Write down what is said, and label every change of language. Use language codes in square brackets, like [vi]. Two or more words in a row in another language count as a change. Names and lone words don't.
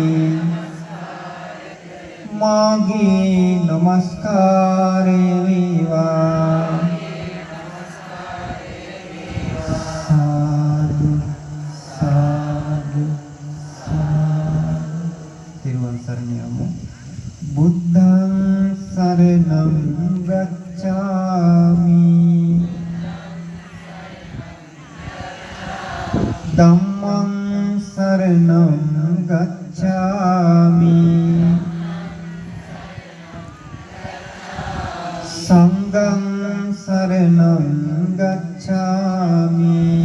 [si] මාගේ නමස්කාරය වේවා [pi] සාදු සාදු සාදු [si] තිරුවන් සරණ යමු [pi] බුද්ධං සරණං ගච්ඡාමි ධම්මං සරණං ගච්ඡාමි සංඝං සරණං ගච්ඡාමි